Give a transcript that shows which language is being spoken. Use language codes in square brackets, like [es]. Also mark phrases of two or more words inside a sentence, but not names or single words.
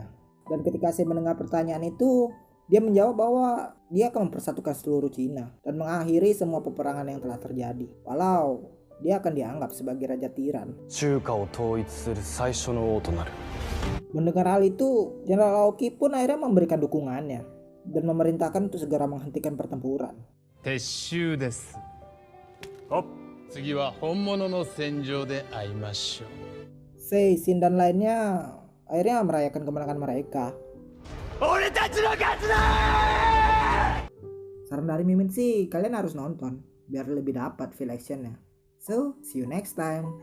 [id] Dan ketika Sei mendengar pertanyaan itu, dia menjawab bahwa dia akan mempersatukan seluruh Cina dan mengakhiri semua peperangan yang telah terjadi. Walau dia akan dianggap sebagai raja tiran. Mendengar hal itu, Jenderal Aoki pun akhirnya memberikan dukungannya dan memerintahkan untuk segera menghentikan pertempuran. [ja] 撤収です。お、次は本物の戦場で会いましょう。 [id] Sei, Shin dan lainnya akhirnya merayakan kemenangan mereka. Saran dari Mimin sih, kalian harus nonton biar lebih dapat [en] feel actionnya. So, see you next time.